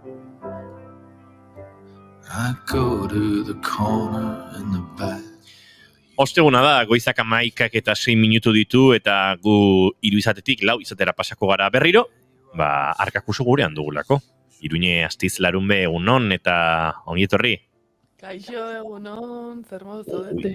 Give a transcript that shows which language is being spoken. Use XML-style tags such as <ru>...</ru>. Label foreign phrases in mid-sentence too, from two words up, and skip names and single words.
<en>I go to the corner in the back.</en> <eu>Osteguna da, goizak 11 eta 6 minutu ditu, eta gu 3 izatetik 4 izatera pasako gara berriro, arkakuso gurean dugulako. Iruñe Astiz Larunbe egunon eta ongi etorri. Kaixo, egunon, zer modu zaudete?</eu>